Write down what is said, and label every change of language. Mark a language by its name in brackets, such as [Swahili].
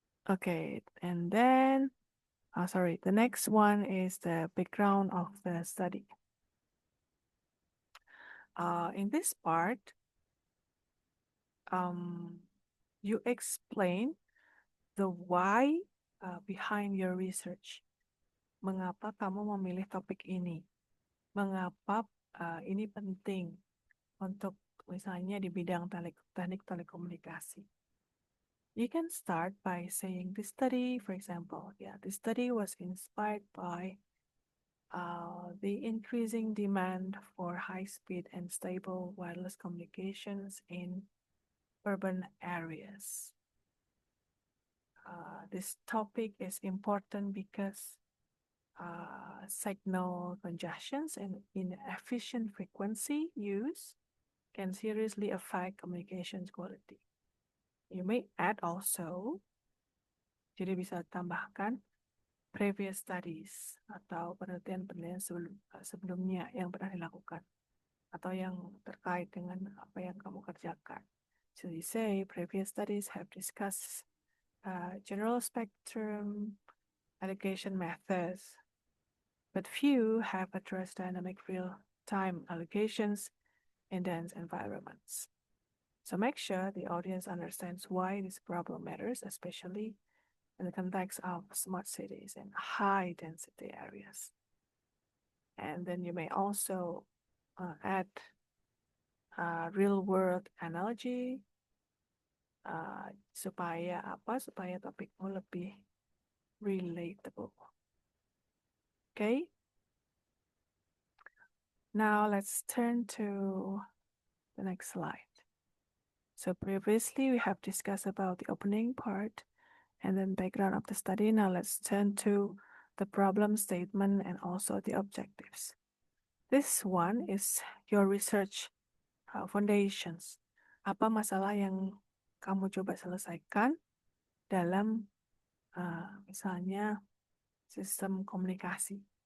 [English] Okay, and then, sorry, the next one is the background of the study. In this part, you explain the why behind your research. [Indonesian] Mengapa kamu memilih topik ini? Mengapa ini penting untuk misalnya di bidang teknik telekomunikasi? [English] You can start by saying this study, for example, this study was inspired by the increasing demand for high-speed and stable wireless communications in urban areas. This topic is important because signal congestions and inefficient frequency use can seriously affect communications quality. You may add also, [Indonesian] Jadi bisa tambahkan [English] previous studies [Indonesian] atau penelitian-penelitian sebelumnya yang pernah dilakukan atau yang terkait dengan apa yang kamu kerjakan. [English] So you say previous studies have discussed general spectrum allocation methods, but few have addressed dynamic real-time allocations in dense environments. So make sure the audience understands why this problem matters, especially in the context of smart cities and high density areas. And then you may also add real world analogy [Indonesian] supaya topikmu lebih relatable. [English] Okay? Now let's turn to the next slide. So previously we have discussed about the opening part and then background of the study. Now let's turn to the problem statement and also the objectives. This one is your research foundations. [Indonesian] Apa masalah yang kamu coba selesaikan dalam misalnya sistem komunikasi.